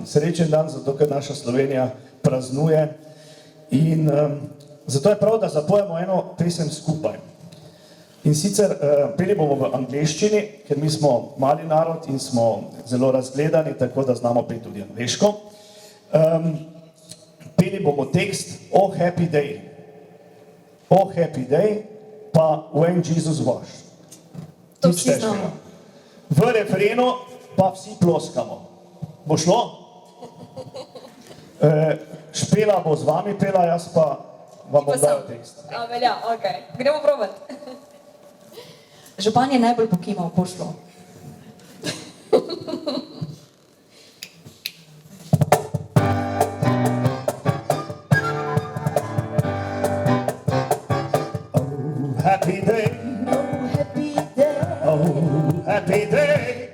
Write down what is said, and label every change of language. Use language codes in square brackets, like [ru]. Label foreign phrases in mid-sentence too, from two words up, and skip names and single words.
[sl] Srečen dan, zato ker naša Slovenija praznuje. In zato je prav, da zapojemo eno pesem skupaj. In sicer peli bomo v angleščini, ker mi smo mali narod in smo zelo razgledani, tako da znamo peti tudi angleško. Peli bomo tekst Oh Happy Day. Oh Happy Day, pa When Jesus Was. To Nič vsi težkega. znamo. V refrenu pa vsi ploskamo. Bo šlo? Špela bo z vami pela, jaz pa vam bom dal tekst. A, velja, okej. Gremo provat. Župan je najbolj pokimal, pošlo. [en] Oh, happy day, Oh, happy day, oh, happy day,